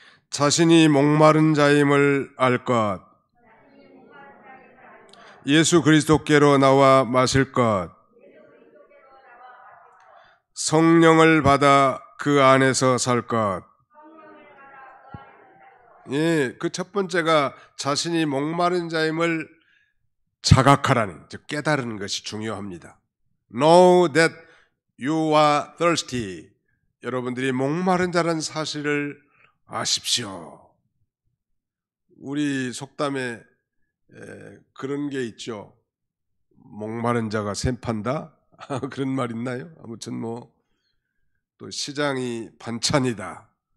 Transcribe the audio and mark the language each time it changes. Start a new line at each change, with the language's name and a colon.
Korean: 자신이 목마른 자임을 알 것, 예수 그리스도께로 나와 마실 것, 성령을 받아 그 안에서 살 것. 예, 그 첫 번째가 자신이 목마른 자임을 자각하라는, 즉 깨달은 것이 중요합니다.
English: Know that you are thirsty.
Korean: 여러분들이 목마른 자라는 사실을 아십시오. 우리 속담에 그런 게 있죠. 목마른 자가 샘 판다? 그런 말 있나요? 아무튼 또 시장이 반찬이다.